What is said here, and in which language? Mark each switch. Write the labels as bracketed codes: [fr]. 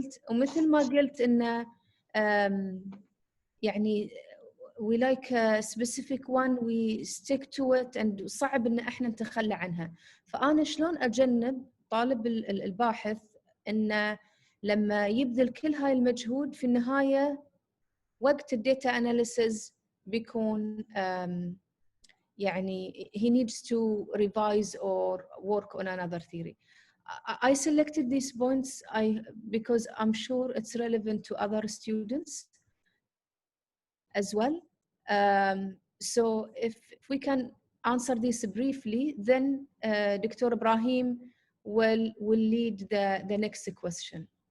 [ar] مثل ما قلت إنه يعني [en] we like a specific one, we stick to it, and [ar] صعب إن إحنا نتخلى عنها. فأنا شلون أجنب طالب الباحث إنه لما يبذل كل هاي المجهود في النهاية وقت الداتا analysis بيكون يعني [en] he needs to revise or work on another theory. I selected these points because I'm sure it's relevant to other students as well. So if we can answer this briefly, then Dr. Ibrahim will lead the next question.